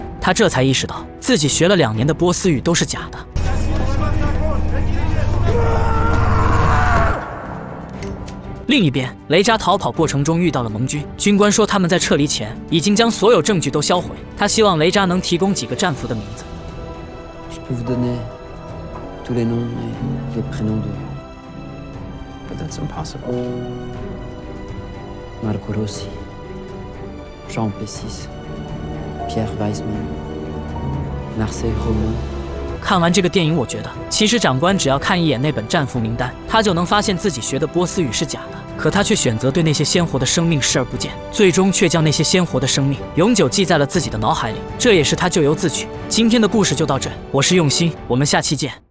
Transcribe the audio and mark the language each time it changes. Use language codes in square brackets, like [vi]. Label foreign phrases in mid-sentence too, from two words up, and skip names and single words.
[zh] 他这才意识到，自己学了2年的波斯语都是假的。另一边，雷扎逃跑过程中遇到了盟军，军官说他们在撤离前已经将所有证据都销毁。他希望雷扎能提供几个战俘的名字。 [fr] Je peux vous donner tous les noms et les prénoms de. [en] But that's impossible. Marco Rossi, Jean Pessis, Pierre Weissman, Marseille Romain. [zh] 看完这个电影，我觉得其实长官只要看一眼那本战俘名单，他就能发现自己学的波斯语是假的。可他却选择对那些鲜活的生命视而不见，最终却将那些鲜活的生命永久记在了自己的脑海里，这也是他咎由自取。今天的故事就到这，我是用心，我们下期见。